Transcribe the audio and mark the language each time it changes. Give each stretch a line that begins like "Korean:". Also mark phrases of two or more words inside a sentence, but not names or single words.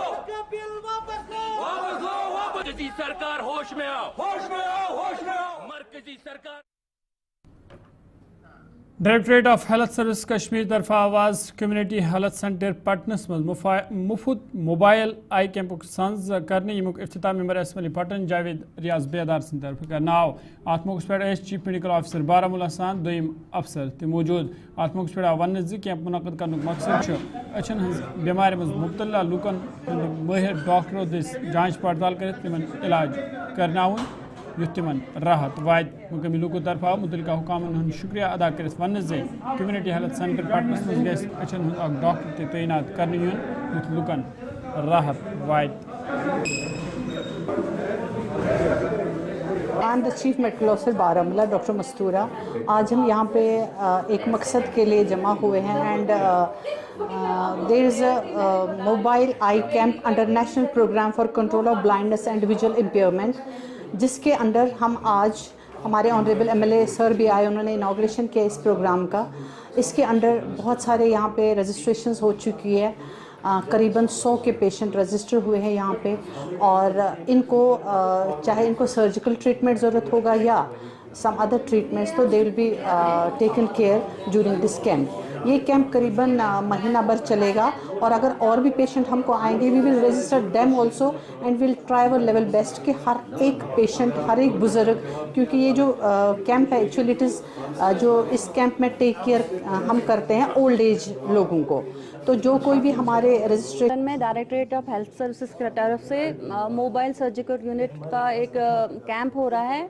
Hindi: वक्फ बिल वापस लो, वापस लो, वापस। मरकजी सरकार होश में आओ, होश में आओ, होश में आओ। मरकजी सरकार।
Kashmiri: डायरेक्टरेट ऑफ हेल्थ सर्विस कश्मीर तरफ आवाज कम्युनिटी हेल्थ सेंटर पटनस मज मुफ्त
English: mobile eye camp
Kashmiri: संज करने यमुक इफ्तिताह
English: member assembly
Kashmiri: पटन जावेद रियाज बेदार सद तरफ करनाव। अत मौके पे
English: chief medical officer
Kashmiri: बारामूला सान दोयम अफसर ते मौजूद। अत मौके पे वन कैंप मुनक़द करने मकसद अचन हज बीमार मज मुब्तला लूकन माहिर डॉक्टरों दस जांच पड़ताल कर तिमन इलाज करनाउन युथ तिमन राहत वात। मुकामी लूकों तरफ मुतलका हुकामन हंद शुक्रिया अदा कर वन जे कम्युनिटी हेल्थ सेंटर पटनस मज गस अचन हंद डॉक्टर ते तैनात करने युन युथ लूकन राहत वात।
English: I am the chief medical officer Baramulla Doctor Mastura.
Hindi: आज हम यहाँ पे एक मकसद के लिए जमा हुए हैं
English: and there is a mobile eye camp under National Programme for Control of Blindness and Visual Impairment,
Hindi: जिसके अंडर हम आज हमारे
English: honourable MLA sir
Hindi: भी आए, उन्होंने इनाग्रेशन किया इस प्रोग्राम का। इसके अंडर बहुत सारे यहाँ पे रजिस्ट्रेशंस हो चुकी है करीबन 100 के पेशेंट रजिस्टर हुए हैं यहाँ पे, और इनको चाहे इनको
English: surgical treatment
Hindi: ज़रूरत होगा या
English: some other treatments,
Hindi: तो
English: they will be taken care during this camp.
Hindi: ये कैंप करीबन महीना भर चलेगा, और अगर और भी पेशेंट हमको आएंगे
English: we will register them also and we'll try our level best
Hindi: कि हर एक पेशेंट, हर एक बुज़ुर्ग, क्योंकि ये जो कैंप है
English: actually it is
Hindi: जो इस कैंप में
English: take care
Hindi: हम करते हैं
English: old age
Hindi: लोगों को, तो जो कोई भी हमारे रजिस्ट्रेशन में डायरेक्टरेट ऑफ हेल्थ सर्विसेज की तरफ से
English: mobile surgical unit
Hindi: का एक कैंप हो रहा है।